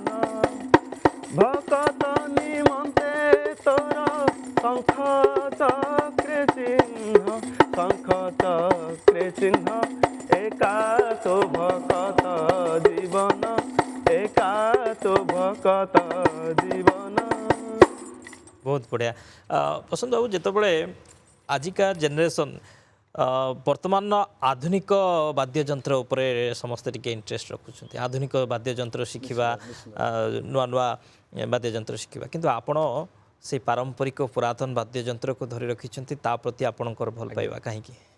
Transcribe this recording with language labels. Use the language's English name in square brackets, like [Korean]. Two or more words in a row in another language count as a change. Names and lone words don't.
[Odia] ଭକତ ନିମନ୍ତେ ତୋର ଶଙ୍ଖ ଚକ୍ରେ ଚିହ୍ନ, ଶଙ୍ଖ ଚକ୍ରେ ଚିହ୍ନ ଏକାନ୍ତ ଭକତ ଜୀବନ, ଏକାନ୍ତ ଭକତ ଜୀବନ। ବହୁତ ବଢ଼ିଆ। ପସନ୍ଦ ବାବୁ, ଯେତେବେଳେ ଆଜିକା ଜେନେରେସନ୍ ବର୍ତ୍ତମାନ ଆଧୁନିକ ବାଦ୍ୟଯନ୍ତ୍ର ଉପରେ ସମସ୍ତେ ଟିକେ ଇଣ୍ଟରେଷ୍ଟ ରଖୁଛନ୍ତି, ଆଧୁନିକ ବାଦ୍ୟଯନ୍ତ୍ର ଶିଖିବା, ନୂଆ ନୂଆ ବାଦ୍ୟଯନ୍ତ୍ର ଶିଖିବା, କିନ୍ତୁ ଆପଣ ସେଇ ପାରମ୍ପରିକ ପୁରାତନ ବାଦ୍ୟଯନ୍ତ୍ରକୁ ଧରି ରଖିଛନ୍ତି, ତା ପ୍ରତି ଆପଣଙ୍କର ଭଲ ପାଇବା କାହିଁକି?